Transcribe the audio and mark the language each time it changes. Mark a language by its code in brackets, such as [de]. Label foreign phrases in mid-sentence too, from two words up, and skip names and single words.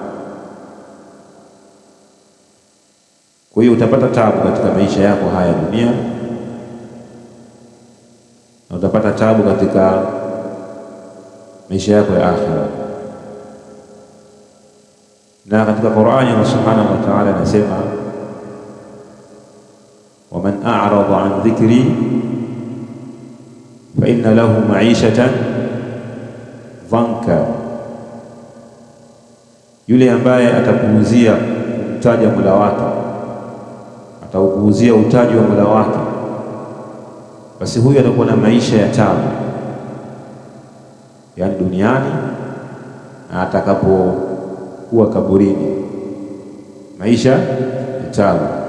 [sw] Kwa hiyo utapata taabu katika maisha yako haya dunia, na utapata taabu katika maisha yako ya akhira. Na katika Qur'ani [ar] الله سبحانه وتعالى [sw] anasema, [ar] ومن أعرض عن ذكري فإن له معيشة ضنكا, [sw] yule ambaye atapuuzia kumtaja Mola wake, ataupuuzia utaji wa Mola wake, basi huyu atakuwa na maisha ya taabu, yani duniani na atakapokuwa kaburini, maisha ya taabu.